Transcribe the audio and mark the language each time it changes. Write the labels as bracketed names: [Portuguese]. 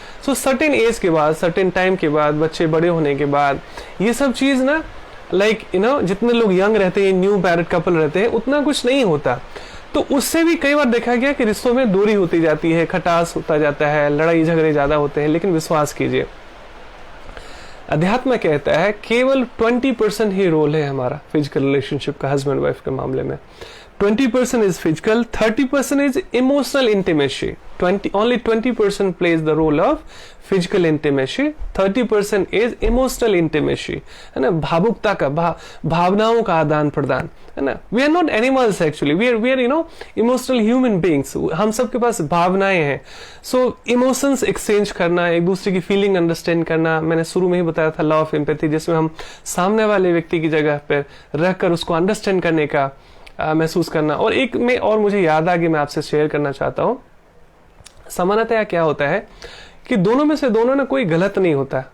[Hindi] सो certain age के बाद, certain time के बाद, बच्चे बड़े होने के बाद, ये सब चीज ना [English] like you know, [Hindi] जितने लोग यंग रहते हैं, न्यू मैरिड कपल रहते हैं, उतना कुछ नहीं होता। तो उससे भी कई बार देखा गया कि रिश्तों में दूरी होती जाती है, खटास होता जाता है, लड़ाई झगड़े ज्यादा होते हैं। लेकिन विश्वास कीजिए, अध्यात्म कहता है केवल 20% ही रोल है हमारा फिजिकल रिलेशनशिप का, हस्बैंड वाइफ के मामले में। [English] 20% is physical, 30% is emotional intimacy. Only 20% plays the role of physical intimacy. 30% is emotional intimacy. [Hindi] है ना, भावुकता का, भावनाओं का आदान प्रदान, है ना। [English] We are not animals actually. We are you know emotional human beings. [Hindi] हम सबके पास भावनाएं हैं. [English] So emotions exchange [Hindi] करना, एक दूसरे की फीलिंग अंडरस्टैंड करना, मैंने शुरू में ही बताया था लॉ ऑफ एम्पैथी, जिसमें हम सामने वाले व्यक्ति की जगह पर रहकर उसको अंडरस्टैंड करने का महसूस करना। और एक में और मुझे याद आ गया, मैं आपसे शेयर करना चाहता हूं। सामान्यतः क्या होता है कि दोनों में से दोनों ना कोई गलत नहीं होता।